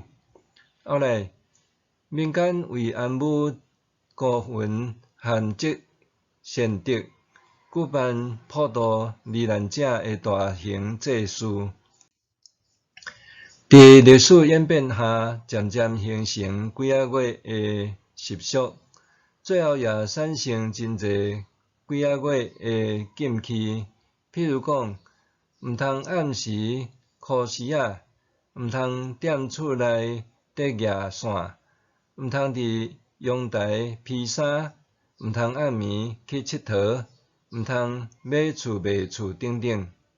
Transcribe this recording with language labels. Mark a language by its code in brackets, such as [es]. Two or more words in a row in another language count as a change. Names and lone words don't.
[nan] 后来，民间为安抚孤魂和积善德，举办普渡罹难者的大型祭祀。伫历史演变下，渐渐形成几啊月的习俗，最后也产生真侪几啊月的禁忌。譬如讲，毋通暗时哭时仔，毋通踮厝内缀举线，毋通伫阳台披衫，毋通暗暝去佚佗，毋通买厝卖厝等等。